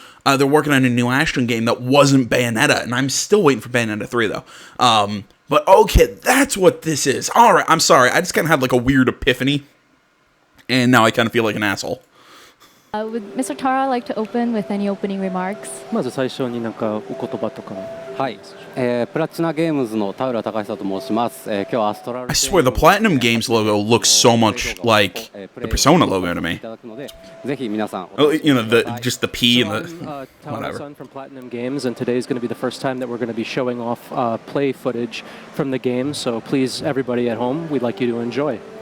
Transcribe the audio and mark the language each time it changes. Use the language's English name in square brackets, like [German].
[English] They're working on a new action game that wasn't Bayonetta, and I'm still waiting for Bayonetta 3, though. But okay, that's what this is. All right, I'm sorry. I just kind of had like a weird epiphany, and now I kind of feel like an asshole. Would Mr. Tara like to open with any opening remarks? [Japanese] まず最初になんかお言葉とかも。はい。プラチナゲームズの田浦隆久と申します。今日はアストラル。 [English] I swear the Platinum Games logo looks so much like the Persona logo to me. [Japanese] ぜひ皆さん。 [English] Just the P and the whatever. From Platinum Games, and today is going to be the first time that we're going to be showing off play footage from the game. So please, everybody at home, we'd like you to enjoy.